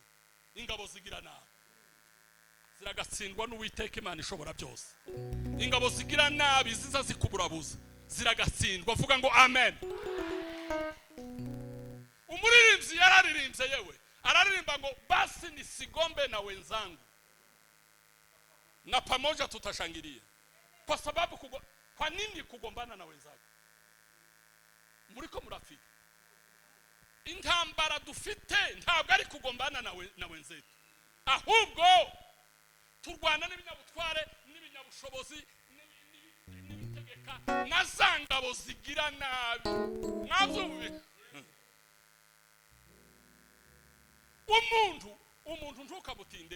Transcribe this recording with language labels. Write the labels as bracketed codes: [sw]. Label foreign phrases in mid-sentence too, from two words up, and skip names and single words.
[rw] Ingabo zigira nabi ziragatsindwa n'Uwiteka Imana ishobora byose. Ingabo zigira nabi ziza zikuburabuza ziragatsindwa. Vuga ngo amen. Umuririmbyi yararirimbye yewe araririmba ngo basi [sw] nisigombe na wenzangu na pamoja tutashangilia. Kwa sababu kwa nini kugombana na wenzako? [rw] Muriko murafika. Intambara dufite ntabwo ari kugombana na wenzetu, ahubwo turwana n'ibinyabutware n'ibinyabushobozi n'ibitegeka na zangabo zigira nabi. Nazo umuntu ntukabutindeho.